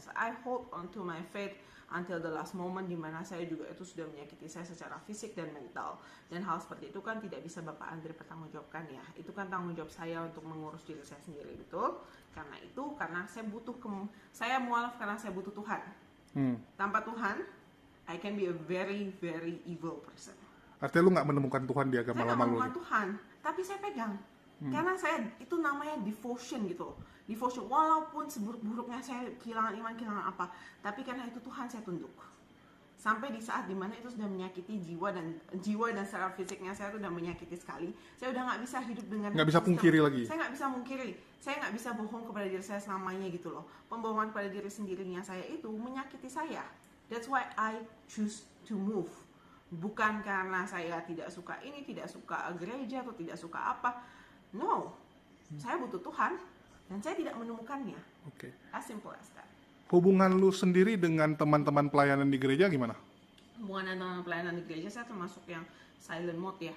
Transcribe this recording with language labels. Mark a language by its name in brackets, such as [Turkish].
[English] So I hold on to my faith until the last moment, [Indonesian] di mana saya juga itu sudah menyakiti saya secara fisik dan mental. Dan hal seperti itu kan tidak bisa Bapak Andre pertanggungjawabkan ya. Itu kan tanggung jawab saya untuk mengurus diri saya sendiri, betul? Karena saya butuh saya mualaf karena saya butuh Tuhan. Tanpa Tuhan, [English] I can be a very, very evil person. [Indonesian] Artinya lu nggak menemukan Tuhan di agama lama lu? Saya nggak menemukan Tuhan, tapi saya pegang. Karena itu namanya devotion gitu. Devotion, walaupun seburuk-buruknya saya kehilangan iman, kehilangan apa, tapi karena itu Tuhan saya tunduk. Sampai di saat dimana itu sudah menyakiti jiwa dan secara fisiknya saya sudah menyakiti sekali. Saya udah nggak bisa hidup dengan nggak bisa pungkiri lagi. Saya nggak bisa mungkiri. Saya nggak bisa bohong kepada diri saya selamanya gitu loh. Pembohongan pada diri sendirinya saya itu menyakiti saya. [English] That's why I choose to move. [Indonesian] Bukan karena saya tidak suka ini, tidak suka gereja atau tidak suka apa. No, saya butuh Tuhan dan saya tidak menemukannya. Oke. [English] As simple as that. [Indonesian] Hubungan lu sendiri dengan teman-teman pelayanan di gereja gimana? Hubungan teman-teman pelayanan di gereja saya termasuk yang silent mode ya.